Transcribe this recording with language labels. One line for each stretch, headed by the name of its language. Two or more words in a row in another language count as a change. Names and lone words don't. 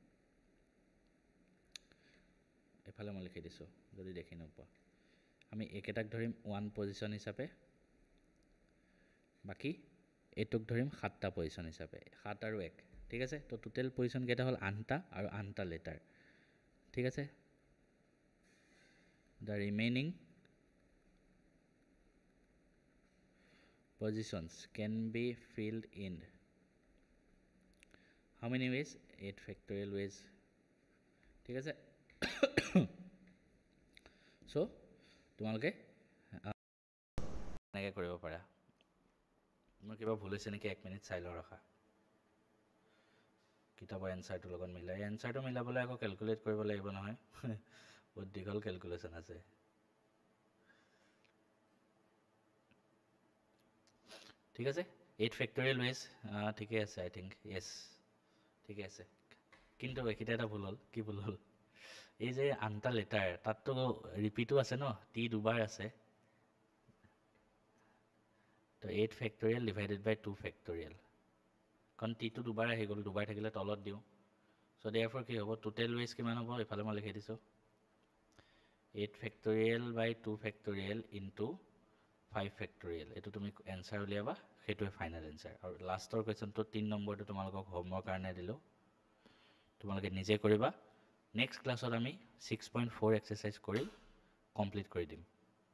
Assamese: এফালে মই লিখি দিছো যদি দেখি নপোৱা আমি একেটাক ধৰিম 1 পজিশন হিচাপে বাকি এটুক ধৰিম সাতটা পজিশন হিচাপে 7 আৰু 1 ঠিক আছে তো
English: total position
Assamese: কেটা হল 8টা আৰু 8টা লেটাৰ ঠিক আছে
English: the remaining positions can be filled in how many ways 8 factorial ways
Assamese: ঠিক আছে so তোমালোকে এনেকৈ কৰিব পাৰা মোৰ কিবা ভুল হৈছে নেকি 1 মিনিট চাই লওঁ ৰখা কিতাপৰ এনসাৰটো লগত মিলাই এনসাৰটো মিলাবলৈ আকৌ ক্যালকুলেট কৰিব লাগিব নহয় বহুত দীঘল ক্যালকুলেশন আছে ঠিক আছে
English: 8 factorial ways
Assamese: ঠিকই আছে
English: I think
Assamese: yes ঠিকই আছে কিন্তু একিটা এটা ভুল হল কি ভুল হল এই যে আনটা লেটাৰ তাতটো ৰিপিটো আছে ন টি দুবাৰ আছে তো
English: 8 factorial divided by 2 factorial
Assamese: কাৰণ টি টো দুবাৰ আহি গ'ল দুবাৰ থাকিলে তলত দিও
English: সো therefore
Assamese: কি হ'ব
English: টোটাল ways
Assamese: কিমান হ'ব ইফালে মই লিখি দিছো
English: 8 factorial by 2 factorial into 5 factorial
Assamese: এটো তুমি এনসাৰ উলিয়াবা হেতুৱে ফাইনাল এনসাৰ আৰু লাষ্টৰ কোৱেশ্চনটো 3 নম্বৰটো তোমালোকক হোমৱৰ্ক কাৰণে দিলো তোমালোকে নিজে কৰিবা নেক্সট ক্লাছত আমি 6.4 এক্সাৰসাইজ কৰি কমপ্লিট কৰি দিম